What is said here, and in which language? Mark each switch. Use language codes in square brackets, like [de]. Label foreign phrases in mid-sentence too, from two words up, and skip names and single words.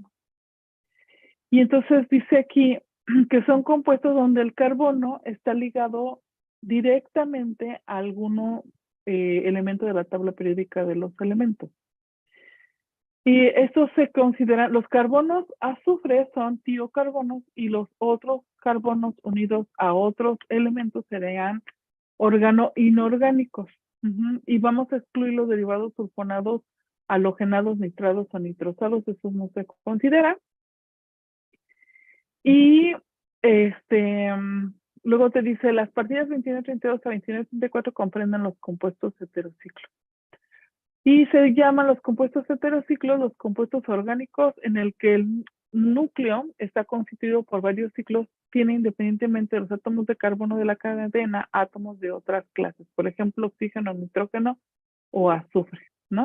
[es] Y entonces dice aquí que son compuestos donde el carbono está ligado directamente a alguno elemento de la tabla periódica de los elementos. Y estos se consideran, los carbonos azufre son tiocarbonos y los otros carbonos unidos a otros elementos serían inorgánicos. Y vamos a excluir los derivados sulfonados, halogenados, nitrados o nitrosados, esos no se consideran. Y luego te dice, las partidas 29-32 a 29-34 comprenden los compuestos heterociclos. Y se llaman los compuestos heterociclos los compuestos orgánicos en el que el núcleo está constituido por varios ciclos, tiene independientemente de los átomos de carbono de la cadena, átomos de otras clases, por ejemplo, oxígeno, nitrógeno o azufre, ¿no?